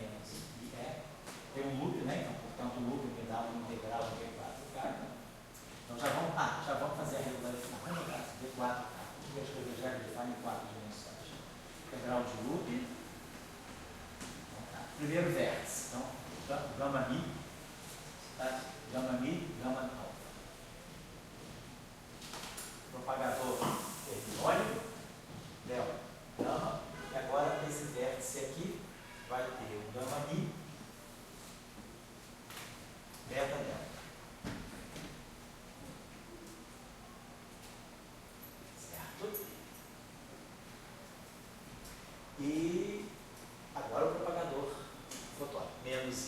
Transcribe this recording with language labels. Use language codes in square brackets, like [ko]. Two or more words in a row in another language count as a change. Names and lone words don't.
[pt] Menos IE. Tem um loop, né? Então, portanto, o loop me dá uma integral de V4K. Então, já vamos fazer a regularidade. Vamos botar V4K. Vamos escrever já de Feynman em 4 dimensões. Integral de loop. Então, tá. Primeiro vértice. Então, gama-mi, tá? Gama-mi, gama-alfa. Propagador terminônico, delta, gama. E agora, esse vértice aqui vai ter o gama-mi, beta, delta. Certo? E agora o propagador fotônico, menos I.